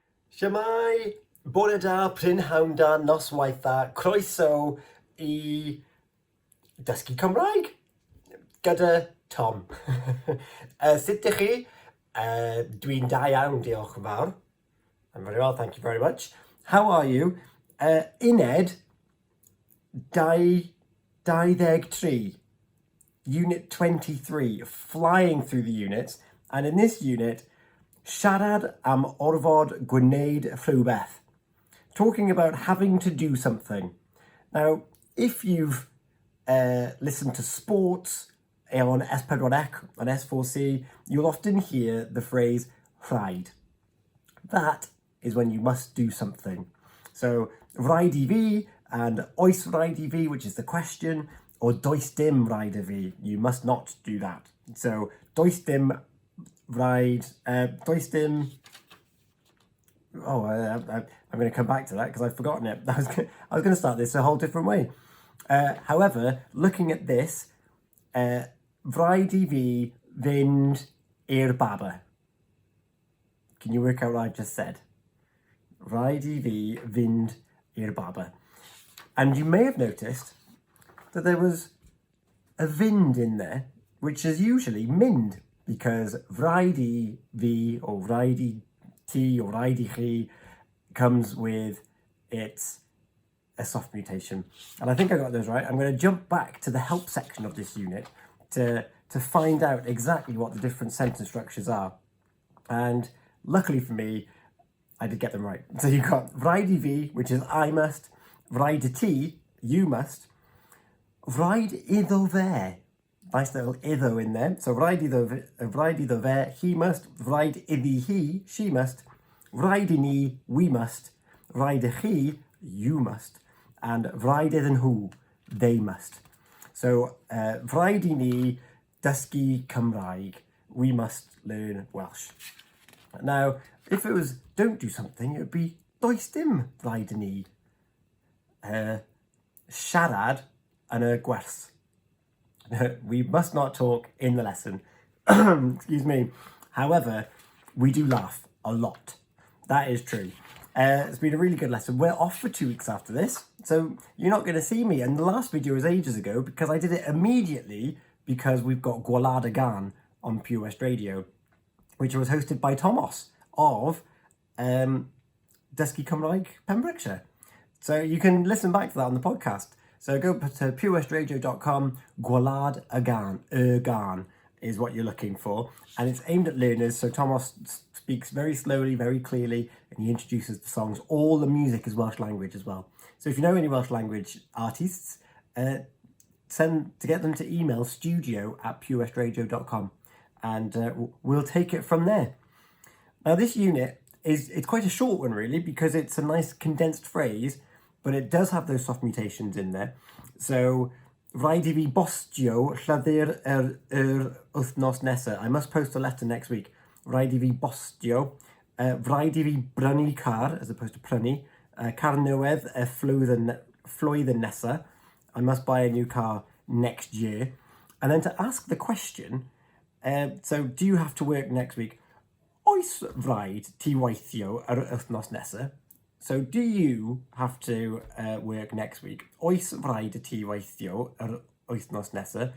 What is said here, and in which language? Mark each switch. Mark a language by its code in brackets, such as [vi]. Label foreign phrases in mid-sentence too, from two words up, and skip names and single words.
[cy] Shemai, bore da, prynhawn da, noswaith da, croeso I dysgu Cymraeg gyda Tom. Sut ydych chi? Dwi'n da iawn, diolch yn fawr. [en] I'm very well, thank you very much. How are you? Uned 23, Unit 23, flying through the units. And in this unit, [cy] siarad am orfod gwneud rhywbeth. [en] Talking about having to do something. Now, if you've listened to sports on S4C, on S4C, you'll often hear the phrase Rhaid. That is when you must do something. So, [cy] Rhaid I fi and oes Rhaid I fi, [en] which is the question, or [cy] does dim Rhaid I fi, [en] you must not do that. [cy] So, does dim Rhaid, does dim... [en] Oh, I'm going to come back to that because I've forgotten it. I was going to start this a whole different way. However, looking at this, [cy] Rhaid I fi fynd i'r baba. [en] Can you work out what I just said? [cy] Rhaid I fi fynd i'r baba. [en] And you may have noticed that there was a fynd in there, which is usually mynd, because [cy] rhaid I fi, [en] or [cy] rhaid I ti, [en] or [cy] rhaid I chi [en] comes with a soft mutation. And I think I got those right. I'm going to jump back to the help section of this unit to find out exactly what the different sentence structures are. And luckily for me, I did get them right. So you've got [cy] rhaid I fi, [en] which is I must, [cy] rhaid I ti, [en] you must, [cy] rhaid iddo fe, [en] nice little iddo in there. [cy] So rhaid iddo fe, [en] he must, [cy] rhaid iddi hi, [en] she must, [cy] rhaid I ni, [en] we must, [cy] rhaid I chi, [en] you must, and [cy] rhaid iddyn nhw, [en] they must. [cy] So rhaid I ni dysgu Cymraeg, [en] we must learn Welsh. Now, if it was don't do something, it would be [cy] does dim rhaid I ni siarad yn y gwers. [en] We must not talk in the lesson. Excuse me. However, we do laugh a lot. That is true. It's been a really good lesson. We're off for 2 weeks after this, so you're not going to see me. And the last video was ages ago because I did it immediately because we've got Gwlad y Gan on Pure West Radio, which was hosted by Thomas of Dysgu Cymraeg Pembrokeshire. So you can listen back to that on the podcast. So go to purewestradio.com, Gwlad y Gan is what you're looking for. And it's aimed at learners, so Thomas speaks very slowly, very clearly, and he introduces the songs. All the music is Welsh language as well. So if you know any Welsh language artists, send to get them to email studio@purewestradio.com, and we'll take it from there. Now this unit it's quite a short one really, because it's a nice condensed phrase, but it does have those soft mutations in there. So, [cy] rhaid I fi bostio llythyr wythnos nesa. [en] I must post a letter next week. [cy] Rhaid I fi bostio. Rhaid I fi brynu car, [en] as opposed to [cy] prynu. Car newydd flwyddyn nesa. [en] I must buy a new car next year. And then to ask the question, so do you have to work next week? [cy] Oes rhaid ti weithio yr wythnos nesa? [en] So do you have to work next week? [cy] Oes rhaid ti weithio yr wythnos nesa?